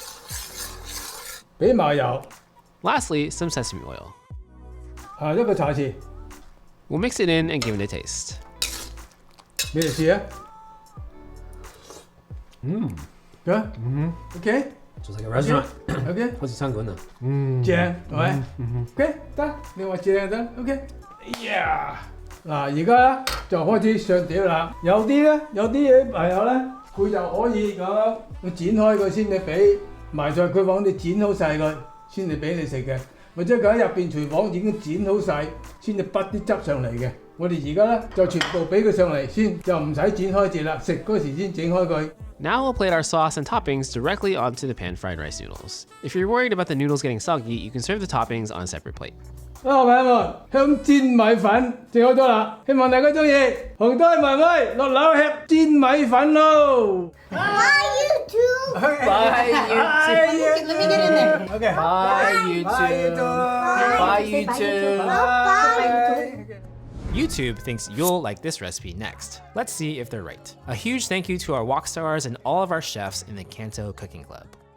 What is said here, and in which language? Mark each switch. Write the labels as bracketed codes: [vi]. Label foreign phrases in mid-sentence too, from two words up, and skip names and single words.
[yue] 俾麻油， [en] Lastly, some sesame oil. [yue] 一個茶匙， [en] We'll mix it in and give it a taste. [yue] 你嚟試啊？OK， [en] Just like a restaurant. [yue] OK，好似餐館啊。正係咪？OK 得，你話正得 OK。呀，嗱而家咧就開始上碟啦。有啲嘢朋友咧，佢就可以咁樣剪開佢先，你俾埋在佢房，你剪好晒佢先至俾你食嘅。或者佢喺入邊廚房已經剪好晒，先至畢啲汁上嚟嘅。我哋而家咧就全部俾佢上嚟先，就唔使剪開節啦，食嗰時先整開佢。 [en] Now we'll plate our sauce and toppings directly onto the pan-fried rice noodles. If you're worried about the noodles getting soggy, you can serve the toppings on a separate plate. [yue] 好，朋友們，香煎米粉整好咗啦，希望大家中意。紅堆妹妹落樓吃煎米粉咯。 [en] Bye, YouTube. Bye, YouTube. Let me get in there. OK。 Bye, YouTube. Bye, YouTube. Bye. YouTube thinks you'll like this recipe next. Let's see if they're right. A huge thank you to our walk stars and all of our chefs in the CANTO Cooking Club.